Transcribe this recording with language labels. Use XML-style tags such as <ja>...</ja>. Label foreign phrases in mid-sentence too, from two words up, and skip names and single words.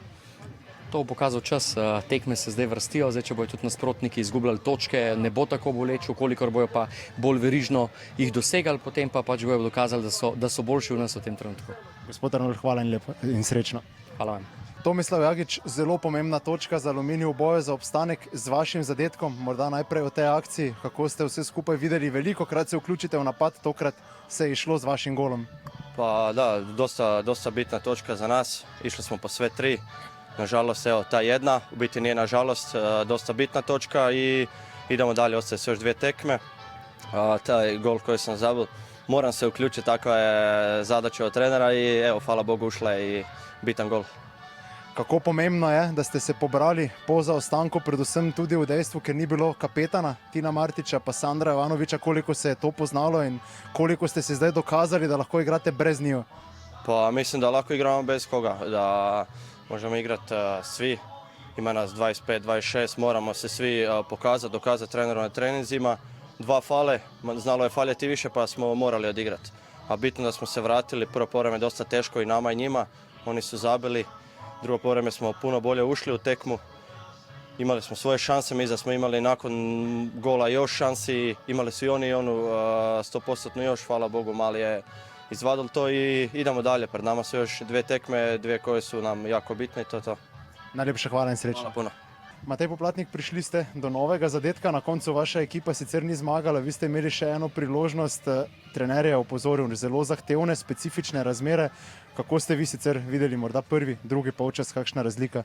<sl>To bo pokazal čas, tekme se zdaj vrstijo, zdaj če bojo tudi nasprotniki izgubljali točke, ne bo tako boleče, kolikor bojo pa bolj verižno jih dosegali, potem pa pač bojo dokazali, da so boljši v nas v tem trenutku. Gospod Arnold, hvala in srečno. Hvala vam. Tomislav Jagič, zelo pomembna točka za Aluminij v boju za obstanek z vašim zadetkom. Morda najprej o tej akciji, kako ste vse skupaj videli, veliko krat se vključite v napad, tokrat se je išlo z vašim golom.</sl> <hr>Pa da, dosta bitna točka za nas, išli smo po sve 3, nažalost evo ta jedna, u biti nije nažalost dosta bitna točka i idemo dalje, ostaje se još 2 tekme. Taj gol koji sam zabil, moram se uključiti, takva je zadaća od trenera i evo, hvala Bogu, ušla je i bitan gol.</hr> <sl>Kako pomembno je, da ste se pobrali po zaostanku, predvsem tudi v dejstvu, ker ni bilo kapetana Tina Martića pa Sandra Ivanovića, koliko se je to poznalo in koliko ste se zdaj dokazali, da lahko igrate brez njiju?</sl> <hr>Pa mislim da lahko igramo bez koga, da možemo igrati svi, ima nas 25, 26, moramo se svi pokazati, dokazati treneru na treninzima. 2 fale, znalo je faljati više pa smo morali odigrati. A bitno da smo se vratili, prvo povreme je dosta teško i nama i njima, oni su zabili. Drugo povreme smo puno bolje ušli u tekmu, imali smo svoje šanse, mi da smo imali nakon gola još šansi, imali su i oni onu 100% još, hvala Bogu, mali je izvadili to i idemo dalje. Pred nama su još 2 tekme, 2 koje su nam jako bitne i to je to.</hr> <sl>Najlepša hvala in srečno.</sl> <hr>Hvala puno.</hr> <sl>Matej Poplatnik, prišli ste do novega zadetka, na koncu vaša ekipa sicer ni zmagala, vi ste imeli še eno priložnost, trener je opozoril zelo zahtevne, specifične razmere. Kako ste vi sicer videli, morda prvi, drugi polčas, kakšna razlika?</sl>